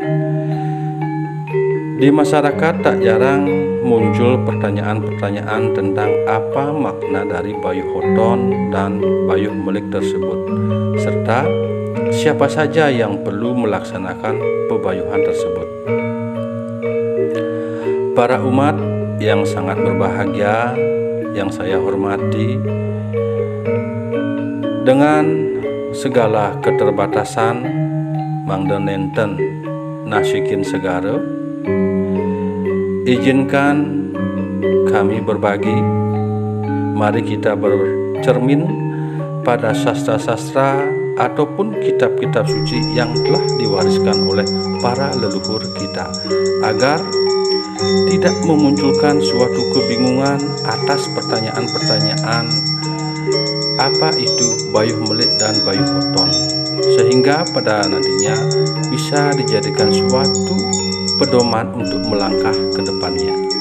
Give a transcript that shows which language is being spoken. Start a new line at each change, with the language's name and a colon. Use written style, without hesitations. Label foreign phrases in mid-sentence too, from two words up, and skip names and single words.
Indonesian: Di masyarakat tak jarang muncul pertanyaan-pertanyaan tentang apa makna dari bayuh oton dan bayuh melik tersebut, serta siapa saja yang perlu melaksanakan pebayuhan tersebut. Para umat yang sangat berbahagia, yang saya hormati, dengan segala keterbatasan
Balinese: mangda nenten nasikin segara,
Indonesian: izinkan kami berbagi. Mari kita bercermin pada sastra-sastra ataupun kitab-kitab suci yang telah diwariskan oleh para leluhur kita, agar tidak memunculkan suatu kebingungan atas pertanyaan-pertanyaan apa itu bayuh melik dan bayuh oton, sehingga pada nantinya bisa dijadikan suatu pedoman untuk melangkah ke depannya.